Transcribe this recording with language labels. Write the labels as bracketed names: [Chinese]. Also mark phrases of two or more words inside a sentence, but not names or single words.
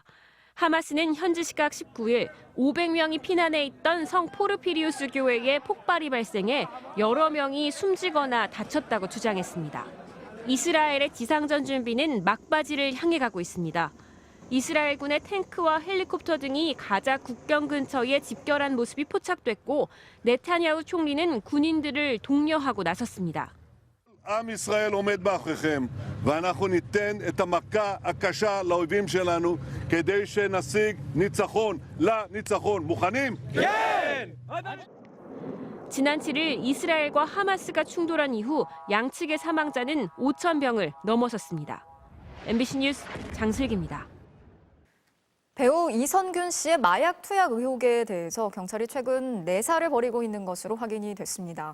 [Korean] 하마스는 현지 시각 19일 500명이 피난해 있던 성 포르피리우스 교회에 폭발이 발생해 여러 명이 숨지거나 다쳤다고 주장했습니다. 이스라엘의 지상전 준비는 막바지를 향해 가고 있습니다. 이스라엘군의 탱크와 헬리콥터 등이 가자 국경 근처에 집결한 모습이 포착됐고 네타냐후 총리는 군인들을 독려하고 나섰습니다. [Hebrew] עם ישראל עומד מאחוריכם, ואנחנו ניתן את המכה הקשה לאויבים שלנו כדי שנשיג ניצחון לניצחון. מוכנים? כן! [Korean] 지난 7일 이스라엘과 하마스가 충돌한 이후 양측의 사망자는 5,000명을 넘어섰습니다. MBC 뉴스 장슬기입니다. 배우 이선균 씨의 마약 투약 의혹에 대해서 경찰이 최근 내사를 벌이고 있는 것으로 확인이 됐습니다.